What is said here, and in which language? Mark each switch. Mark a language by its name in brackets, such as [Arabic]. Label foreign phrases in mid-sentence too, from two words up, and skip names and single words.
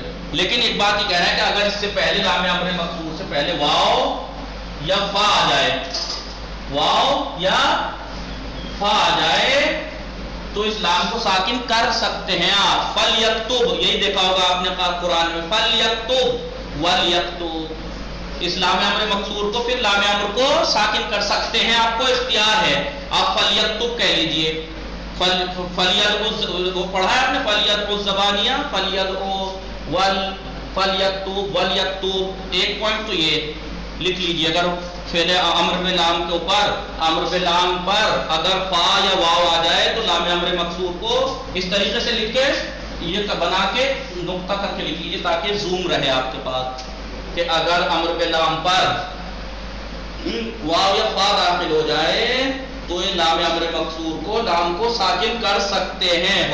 [Urdu] لیکن ایک بات یہ کہہ رہا ہے کہ اگر اس سے پہلے لام امر مکسور سے پہلے واو یا فا آ جائے، واو یا فا آ جائے تو اس لام کو ساکن کر سکتے ہیں آپ. فل یکتب، یہی دیکھا ہوگا آپ نے قرآن میں، [Arabic] فل یکتب ول یکتب. [Urdu] اس لام امر مکسور کو پھر لام امر کو ساکن کر سکتے ہیں، آپ کو اختیار ہے. آپ [Arabic] فل یکتب [Urdu] کہہ لیجئے. وہ پڑھا ہے آپ نے، [Arabic] فلیدعو الزبانیہ، فلیدعو ول، فلیکتب ول یکتب. [Urdu] ایک پوائنٹ تو یہ لکھ لیجیے. اگر فعل امر میں لام کے اوپر، امر میں لام پر اگر فا یا واو آ جائے تو لام امر مکسور کو اس طریقے سے لکھ کے یہ بنا کے نقطہ کر کے لکھ لیجیے تاکہ زوم رہے آپ کے پاس کہ اگر امر میں لام پر واو یا فا داخل ہو جائے تو یہ لام امر مکسور کو، لام کو ساکن کر سکتے ہیں.